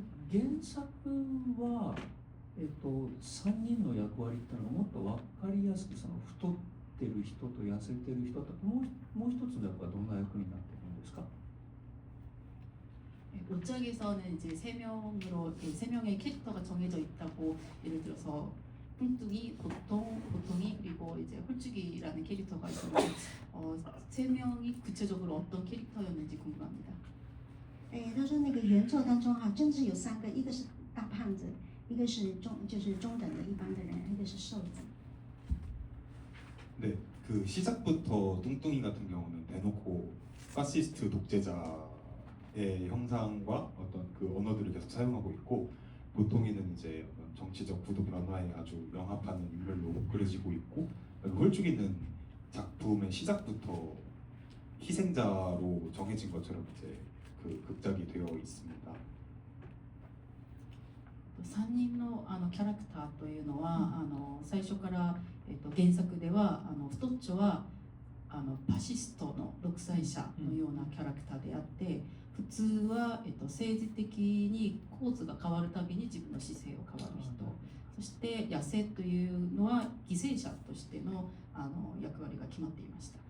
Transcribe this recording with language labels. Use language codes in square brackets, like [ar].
[ja] 原作は、3人の役割っていうのはもっと分かりやすくその太ってる人と痩せてる人ともう一つの役はどんな役になっているんですか？ [ko] 옷장에서는 이제 세 명의 캐릭터가 정해져 있다고 예를 들어서 뚱뚱이, 보통이 그리고 이제 홀쭉이라는 캐릭터가 있는데 세 명이 구체적으로 어떤 캐릭터였는지 궁금합니다. [zh] 他说那个原作当中哈，政治有三个，一个是大胖子，一个是中等的一般的人，一个是瘦子。 [ko] 네, 그 시작부터 뚱뚱이 같은 경우는 대놓고 파시스트 독재자의 형상과 어떤 그 언어들을 계속 사용하고 있고, 보통이는 이제 어떤 정치적 구도 변화에 아주 명합하는 인물로 그려지고 있고, 홀쭉이는 작품의 시작부터 희생자로 정해진 것처럼 이제 그 극작이 되어 있습니다. [ja] 3人のキャラクターというのは、最初から、原作では太っちょはファシストの独裁者のようなキャラクターであって、普通は、政治的に構図が変わるたびに自分の姿勢を変わる人、そして痩せというのは犠牲者としての役割が決まっていました。